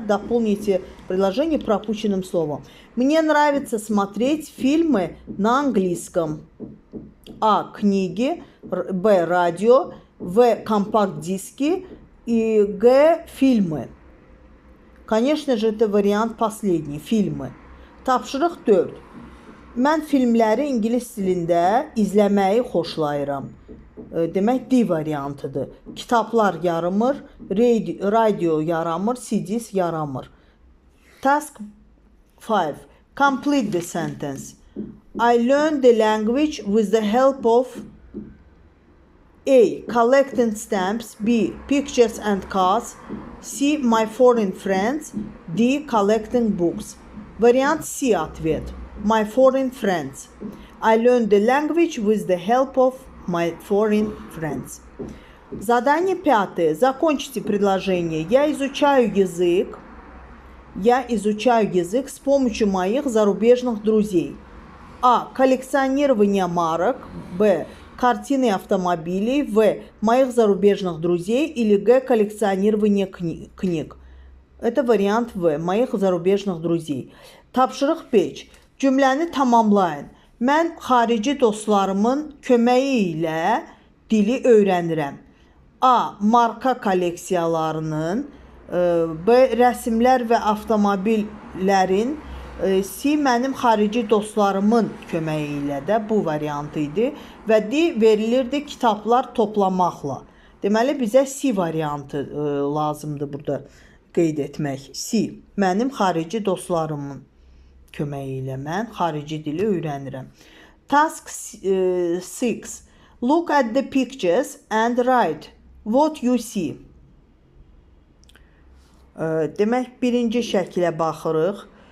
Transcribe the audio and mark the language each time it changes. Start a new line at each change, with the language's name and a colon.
Russian: Дополните предложение пропущенным словом. Мне нравится смотреть фильмы на английском. А. Книги. Б. Радио. В. Компакт-диски. И Г. Фильмы. Конечно же, это вариант последний. Фильмы.
Azerbaijani: Tapşırıq 4. Mən filmləri ingilis dilində izləməyi xoşlayıram. Demək D variantıdır. Kitablar yaramır, radio yaramır, CDs yaramır.
English: Task 5. Complete the sentence. I learned the language with the help of A. Collecting stamps. B. Pictures and cards. C. My foreign friends. D. Collecting books.
Russian: Вариант C ответ.
English: My foreign friends. I learned the language with the help of my foreign friends.
Russian: Задание пятое. Закончите предложение. Я изучаю язык. Я изучаю язык с помощью моих зарубежных друзей. А. Коллекционирование марок. Б. Картины автомобилей. В. Моих зарубежных друзей. Или Г. Коллекционирование книг. Это вариант В. Моих зарубежных друзей.
Azerbaijani: Tapşırıq 5. Cümləni tamamlayın. Mən xarici dostlarımın köməyi ilə dili öyrənirəm. A. Marka kolleksiyalarının. B. Rəsmlər və avtomobillərin. C. Mənim xarici dostlarımın köməyi ilə də bu variantı idi. Və D. Verilirdi kitablar toplamaqla. Deməli, bizə C variantı lazımdır burada qeyd etmək. C. Mənim xarici dostlarımın köməyi ilə mən xarici dili öyrənirəm.
English: Task 6. Look at the pictures and write what you see.
Azerbaijani: Demək, birinci şəkilə baxırıq.